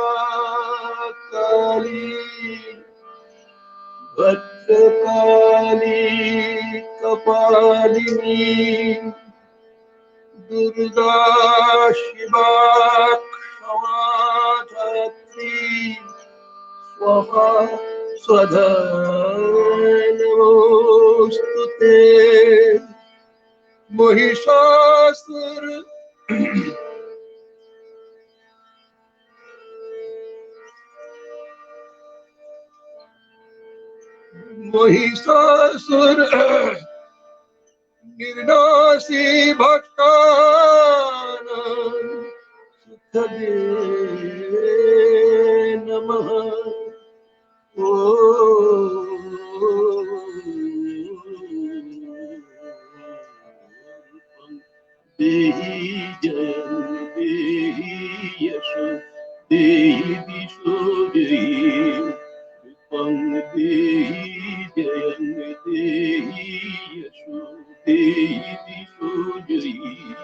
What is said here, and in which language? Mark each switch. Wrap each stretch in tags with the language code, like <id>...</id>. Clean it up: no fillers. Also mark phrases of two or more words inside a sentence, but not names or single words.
<sa>কালী ভদ্রকালী কপালিনী দুর্গা শিবা ক্ষমাধাত্রী স্বাহা স্বধা নমোস্তুতে। মহিষাসুর মহিষাসুর নির্নাসী ভক্তানাং সুখদে নমঃ। দেহি জয়ং দেহি যশো দেহি দিশো জয়ী, রূপং দেহি জয়ং দেহি যশো দেহি দিশো জয়ী।</sa>